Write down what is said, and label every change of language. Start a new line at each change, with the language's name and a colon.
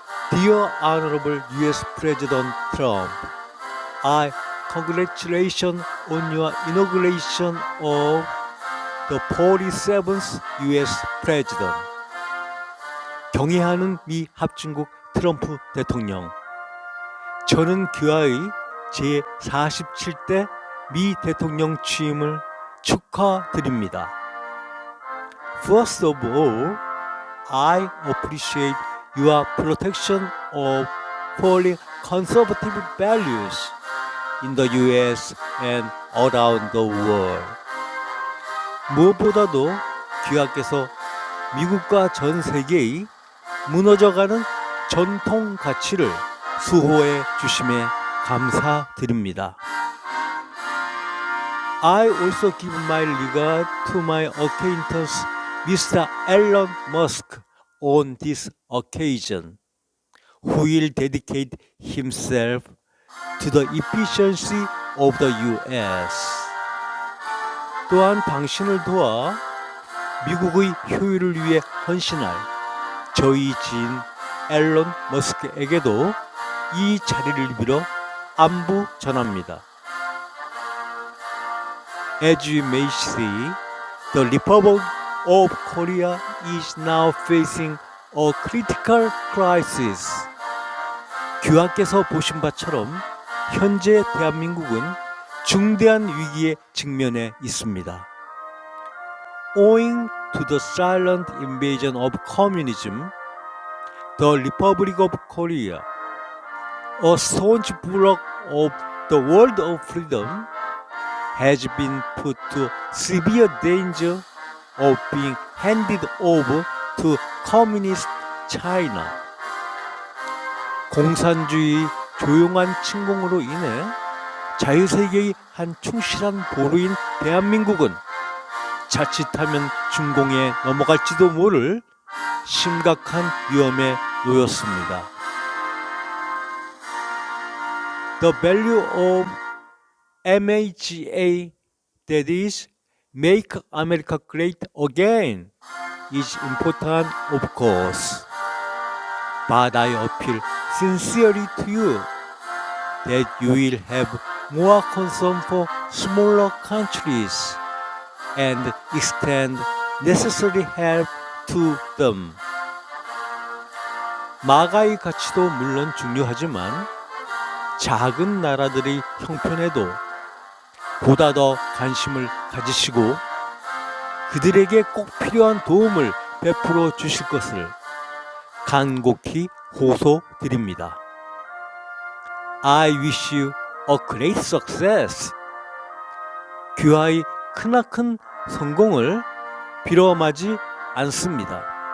English: Dear Honorable U.S. President Trump, I congratulate you on your inauguration of the 47th U.S. President.
Korean: 경애하는 미 합중국 트럼프 대통령, 저는 귀하의 제47대 미 대통령 취임을 축하드립니다.
English: First of all, I appreciate your protection of foreign conservative values in the US and around the world.
Korean: 무엇보다도 귀하께서 미국과 전 세계의 무너져가는 전통 가치를 수호해 주심에 감사드립니다.
English: I also give my regard to my acquaintance Mr. Elon Musk on this occasion, who will dedicate himself to the efficiency of the US.
Korean: 또한 당신을 도와 미국의 효율을 위해 헌신할 저희 지인 앨런 머스크에게도 이 자리를 빌어 안부 전합니다.
English: As you may see, the Republic of Korea is now facing a critical crisis.
Korean: 귀하께서 보신 바처럼 현재 대한민국은 중대한 위기에 직면해 있습니다.
English: Owing to the silent invasion of communism, the Republic of Korea, a staunch bloc of the world of freedom, has been put to severe danger of being handed over to communist China.
Korean: 공산주의 조용한 침공으로 인해 자유세계의 한 충실한 보루인 대한민국은 자칫하면 중공에 넘어갈지도 모를 심각한 위험에 놓였습니다.
English: The value of MAGA, that is, Make America Great Again, is important, of course. But I appeal sincerely to you that you will have more concern for smaller countries and extend necessary help to them.
Korean: 마가의 가치도 물론 중요하지만 작은 나라들의 형편에도 보다 더 관심을 가지시고 그들에게 꼭 필요한 도움을 베풀어 주실 것을 간곡히 호소드립니다.
English: I wish you a great success.
Korean: 귀하의 크나큰 성공을 빌어마지 않습니다.